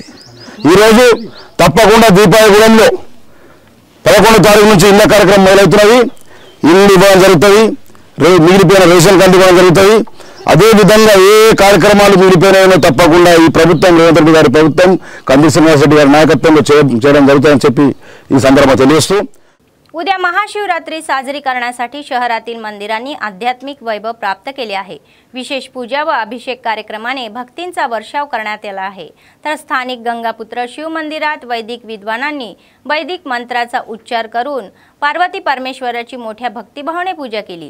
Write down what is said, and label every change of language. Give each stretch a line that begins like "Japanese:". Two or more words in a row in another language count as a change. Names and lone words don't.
Telugu: ఈ రోజు తప్పకుండా దీపాయగూడెంలో 11వ తారీఖు నుంచి ఇళ్ల కార్యక్రమం మొదలవుతున్నది। ఇల్లు ఇవ్వడం జరుగుతుంది, మిగిలిపోయిన రేషన్ కార్డు ఇవ్వడం జరుగుతుంది। అదే విధంగా ఏ కార్యక్రమాలు మిగిలిపోయినాయో తప్పకుండా ఈ ప్రభుత్వం రేవంత్ రెడ్డి గారి ప్రభుత్వం కంది శ్రీనివాస్ రెడ్డి గారి నాయకత్వంలో చేయడం జరుగుతుందని చెప్పి ఈ సందర్భంగా తెలియజేస్తూ
Marathi: उद्या महाशिवरात्री साजरी करण्यासाठी शहरातील मंदिरांनी आध्यात्मिक वैभव प्राप्त केले आहे। विशेष पूजा व अभिषेक कार्यक्रमाने भक्तींचा वर्षाव करण्यात आला आहे। तर स्थानिक गंगापुत्र शिव मंदिरात वैदिक विद्वानांनी वैदिक मंत्राचा उच्चार करून पार्वती परमेश्वराची मोठ्या भक्तिभावाने पूजा केली।